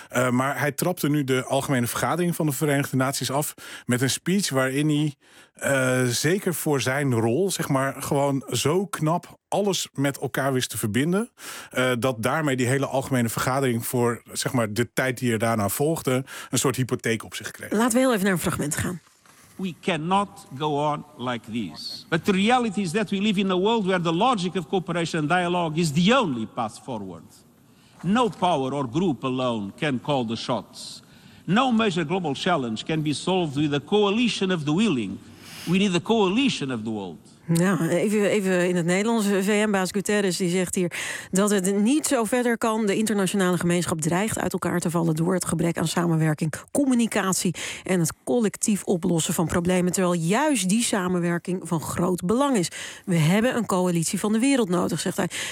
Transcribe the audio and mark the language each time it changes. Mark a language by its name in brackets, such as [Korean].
[Dutch] Maar hij trapte nu de algemene vergadering van de Verenigde Naties af met een speech waarin hij zeker voor zijn rol, zeg maar, gewoon zo knap alles met elkaar wist te verbinden. Dat daarmee die hele algemene vergadering voor, zeg maar, de tijd die er daarna volgde, een soort hypotheek op zich kreeg. Laten we heel even naar een fragment gaan. [English] We cannot go on like this. But the reality is that we live in a world where the logic of cooperation and dialogue is the only path forward. No power or group alone can call the shots. No major global challenge can be solved with a coalition of the willing. We need a coalition of the world. [Dutch] Nou, even in het Nederlands. VN-baas Guterres die zegt hier dat het niet zo verder kan. De internationale gemeenschap dreigt uit elkaar te vallen door het gebrek aan samenwerking, communicatie en het collectief oplossen van problemen. Terwijl juist die samenwerking van groot belang is. We hebben een coalitie van de wereld nodig, zegt hij.